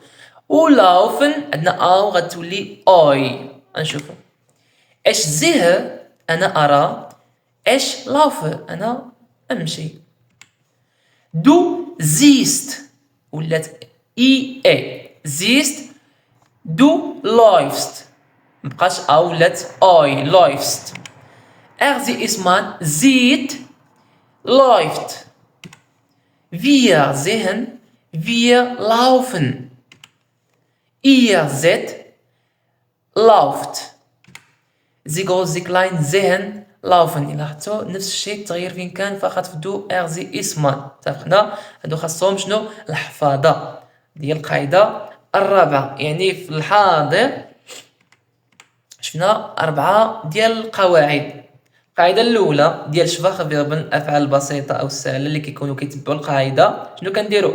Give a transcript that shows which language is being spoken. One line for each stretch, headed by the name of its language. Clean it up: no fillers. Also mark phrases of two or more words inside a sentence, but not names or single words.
Arabic: ولaufen عندنا غتولي اوي. نشوفوا
German: ich sehe
Arabic: انا ارى،
German: ich laufe
Arabic: انا امشي.
German: du siehst ولات ie siehst. Du läufst
Arabic: مبقاش ولات
German: اوي läufst. Sie ist man sieht, läuft. Wir sehen, wir laufen. Ihr seht, lauft. Sie groß sie klein sehen, laufen.
Arabic: لاحظتوا نفس الشيء، التغيير فين كان فقط في دو
German: sie ist man.
Arabic: اتفقنا، هادو خاصهم شنو؟ الحفاظة ديال القاعدة الرابعة. يعني في الحاضر شفنا 4 ديال القواعد. القاعده الاولى ديال
German: schwache Verben
Arabic: الافعال البسيطه او السهله اللي كيكونوا كيتبعوا القاعده، شنو كنديروا؟